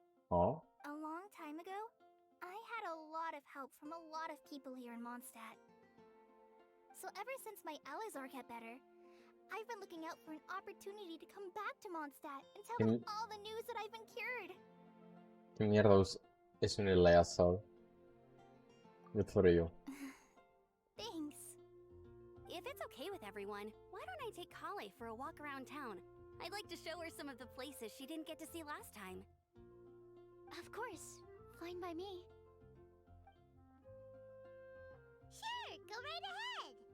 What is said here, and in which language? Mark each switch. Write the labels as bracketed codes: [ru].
[en] Oh. A long time ago, I had a lot of help from a lot of people here in Mondstadt. So ever since my Alizar got better, I've been looking out for an opportunity to come back to Mondstadt and tell them all the news that I've been cured. [es] ¿Qué mierda es un Eleazar? [en] Good for you. Thanks. If it's okay with everyone, why don't I take Kale for a walk around town? I'd like to show her some of the places she didn't get to see last time. Of course. Fine by me. Sure, go right ahead.